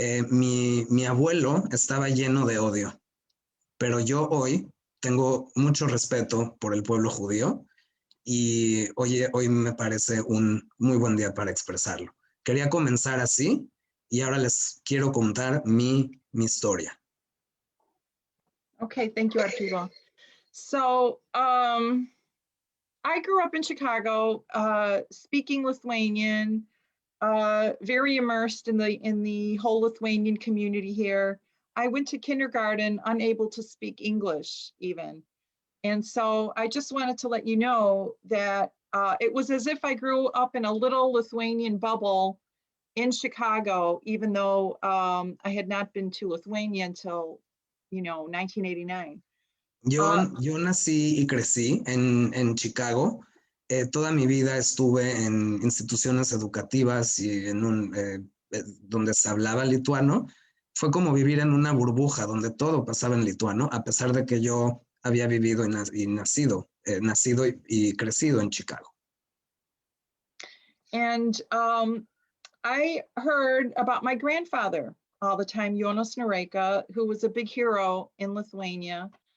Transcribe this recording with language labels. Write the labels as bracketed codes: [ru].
[es] Mi abuelo estaba lleno de odio, pero yo hoy tengo mucho respeto por el pueblo judío y hoy me parece un muy buen día para expresarlo. Quería comenzar así y ahora les quiero contar mi historia. [en] Okay, thank you, Arturo. So I grew up in Chicago, speaking Lithuanian, very immersed in the whole Lithuanian community here. I went to kindergarten unable to speak English even. And so I just wanted to let you know that it was as if I grew up in a little Lithuanian bubble in Chicago, even though I had not been to Lithuania until 1989. [es] Yo nací y crecí en Chicago. Toda mi vida estuve en instituciones educativas y donde se hablaba lituano. Fue como vivir en una burbuja donde todo pasaba en lituano, a pesar de que yo había vivido nacido y crecido en Chicago. [en] And I heard about my grandfather all the time, Jonas Noreika, who was a big hero in Lithuania.